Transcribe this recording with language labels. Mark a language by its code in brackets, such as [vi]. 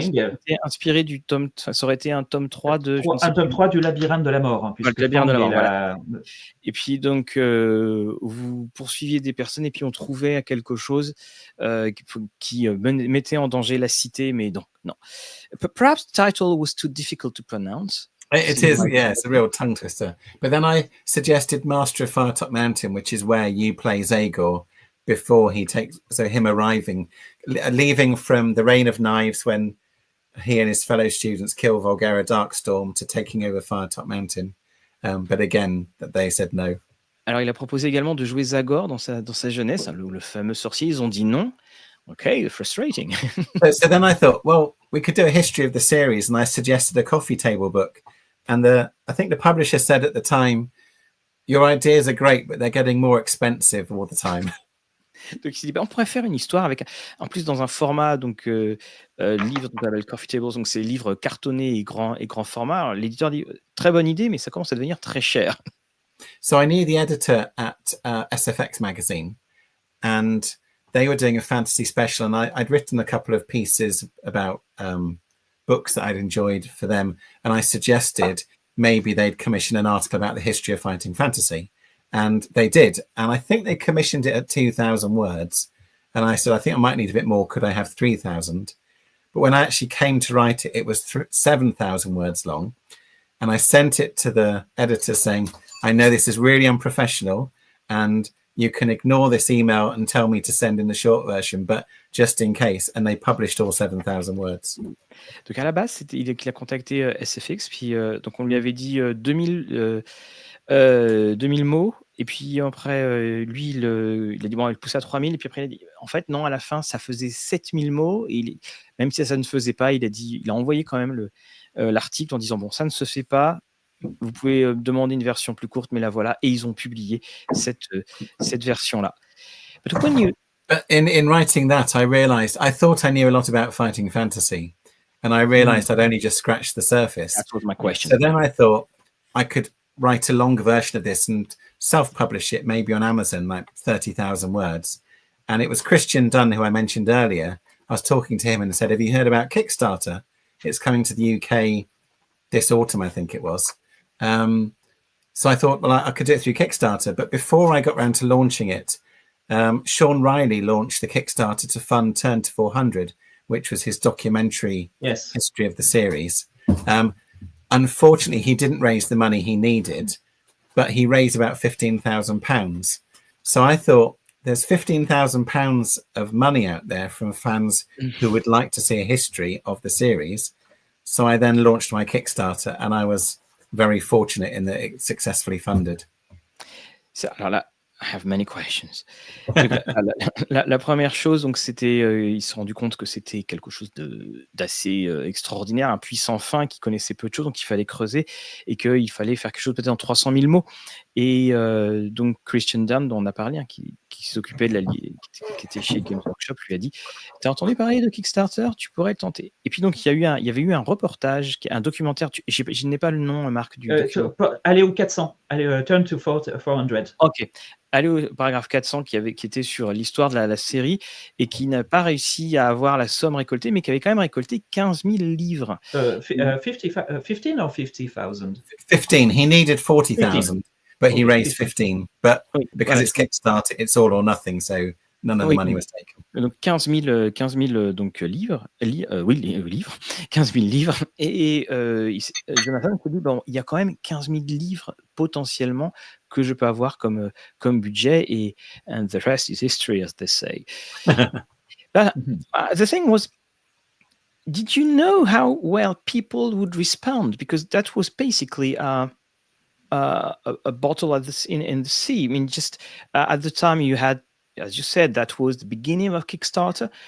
[fr] C'était inspiré du tome... Ça aurait été un tome 3 de... Un tome 3 du labyrinthe de la mort. Hein, le labyrinthe de la mort, voilà. Et puis donc, vous poursuiviez des personnes et puis on trouvait quelque chose qui mettait en danger la cité, mais non. [en] Perhaps the title was too difficult to pronounce. It is, yeah, it's a real tongue twister. But then I suggested Master of Firetop Mountain, which is where you play Zagor before he takes, so him arriving, leaving from the Reign of Knives when he and his fellow students kill Volgera Darkstorm, to taking over Firetop Mountain. But again, they said no. [fr] Alors, il a proposé également de jouer Zagor dans sa jeunesse, le fameux sorcier. Ils ont dit non. [en] Okay, frustrating. So then I thought, well, we could do a history of the series, and I suggested a coffee table book. And I think the publisher said at the time, your ideas are great, but they're getting more expensive all the time. [fr] Donc, il s'est dit, on pourrait faire une histoire avec, en plus, dans un format, donc, livre, donc, avec Coffee Tables, donc c'est livre cartonné et grand format. Alors, l'éditeur dit, très bonne idée, mais ça commence à devenir très cher. [en] So I knew the editor at SFX magazine, and they were doing a fantasy special, and I'd written a couple of pieces about books that I'd enjoyed for them, and I suggested maybe they'd commission an article about the history of fighting fantasy, and they did, and I think they commissioned it at 2,000 words, and I said, I think I might need a bit more, could I have 3,000? But when I actually came to write it, it was 7,000 words long, and I sent it to the editor saying, I know this is really unprofessional, and you can ignore this email and tell me to send in the short version, but just in case. And they published all 7,000 words. [fr] Donc à la base, il a contacté SFX, puis donc on lui avait dit 2000 mots, et puis après, lui, il a dit, bon, il poussait à 3000, et puis après, il a dit, en fait, non, à la fin, ça faisait 7000 mots, et même si ça ne faisait pas, il a envoyé quand même l'article en disant, bon, ça ne se fait pas, vous pouvez demander une version plus courte, mais la voilà. Et ils ont publié cette version-là. [en] But when you... But in writing that, I thought I knew a lot about fighting fantasy, and I realized I'd only just scratched the surface. That was my question. So then I thought I could write a longer version of this and self-publish it, maybe on Amazon, like 30,000 words. And it was Christian Dunn, who I mentioned earlier. I was talking to him and said, have you heard about Kickstarter? It's coming to the UK this autumn, I think it was. So I thought, well, I could do it through Kickstarter. But before I got around to launching it, Sean Riley launched the Kickstarter to fund Turn to 400, which was his documentary history of the series. Unfortunately, he didn't raise the money he needed, but he raised about £15,000. So I thought, there's £15,000 of money out there from fans who would like to see a history of the series. So I then launched my Kickstarter, and I was very fortunate in that it successfully funded. So, [fr] alors là, [en] I have many questions. [fr] La première chose, donc, c'était, il s'est rendu compte que c'était quelque chose d'assez extraordinaire, un puissant fin qui connaissait peu de choses, donc il fallait creuser et qu'il fallait faire quelque chose peut-être en 300 000 mots. Et donc Christian Dunn, dont on a parlé, hein, qui s'occupait de qui était chez Games Workshop, lui a dit, t'as entendu parler de Kickstarter, tu pourrais le tenter. Et puis donc il y avait eu un reportage, un documentaire, je n'ai pas le nom, Marc, du allez au 400, allez Turn to 400. Ok, allez au paragraphe 400 qui était sur l'histoire de la série et qui n'a pas réussi à avoir la somme récoltée, mais qui avait quand même récolté 15 000 livres. [en] 15 or 50,000? 15. He needed 40,000. But he raised 15. But because it's Kickstarter, it's all or nothing. So none of the money was taken. [fr] Donc 15 000 donc, livres. Livres. 15 000 livres. Et Jonathan s'est dit, bon, il y a quand même 15 000 livres potentiellement que je peux avoir comme budget. [en] Et and the rest is history, as they say. But the thing was, did you know how well people would respond? Because that was basically a bottle in the sea. I mean, just at the time you had, as you said, that was the beginning of Kickstarter.